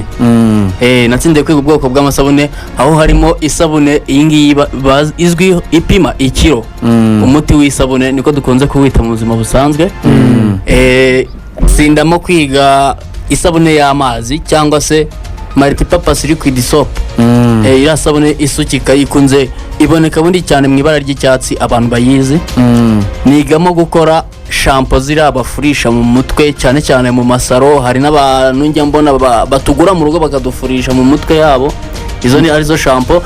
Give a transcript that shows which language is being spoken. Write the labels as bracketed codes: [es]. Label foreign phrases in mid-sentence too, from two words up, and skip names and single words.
[rw] Natsindiye kwiga ubwoko bw'amasabune aho harimo isabune iyi ngiyi izwi ipima ikiro. Umuti w'isabune niko dukunze kuwita mu buzima busanzwe. Tsindamo kwiga isabune y'amazi cyangwa se [en] multipurpose liquid soap. [rw] Ira sabune isukika ikunze iboneka bundi cyane mu ibara ry'icyatsi abantu bayizi. Nigamo gukora shampoo zirabafurisha mu mutwe cyane cyane mu masaro. Hari n'abantu njya mbona batugura mu rugo bakadufurisha mu mutwe yabo. Izo ni arizo shampoo.